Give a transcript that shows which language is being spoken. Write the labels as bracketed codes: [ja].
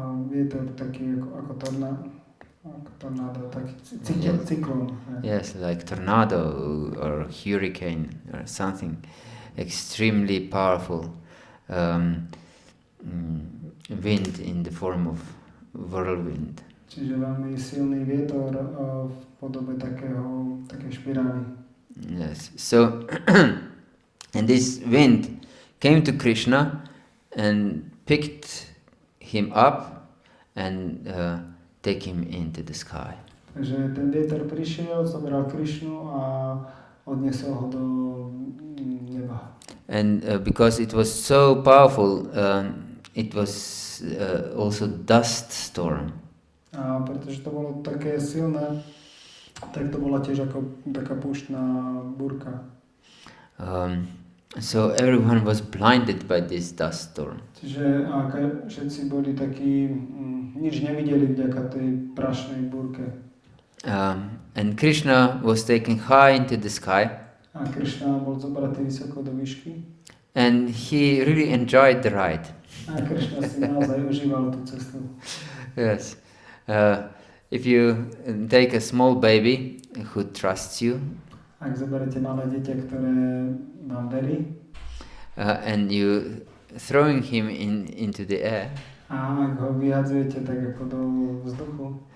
[sk] Vietor taký ako tornádo, taký cyklón. [en] Yes, like tornado or hurricane or something extremely powerful wind in the form of whirlwind. [sk] Čiže veľmi silný vietor v podobe takej špirály. [en] Yes, so and this wind came to Krishna and picked him up and take him into the sky. [sk] Takže ten vietor prišiel, zobral Krishnu a odniesol ho do neba. [en] And because it was so powerful, it was also dust storm. [sk] A pretože to bolo také silné, tak to bola tiež ako taká púštna búrka. [en] So everyone was blinded by this dust storm. [sk] Čiže všetci boli takí, nič nevideli vďaka tej prašnej búrke. [en] And Krishna was taken high into the sky. [sk] A Krishna bol zobratý vysoko do výšky. [en] And he really enjoyed the ride. [sk] A Krishna si naozaj užíval tú cestu. [en] Yes. If you take a small baby who trusts you, [sk] Ak zoberete malé dieťa, ktoré vám verí, [en] and you throwing him into the air, [sk] a ak ho vyhadzujete tak ako do vzduchu,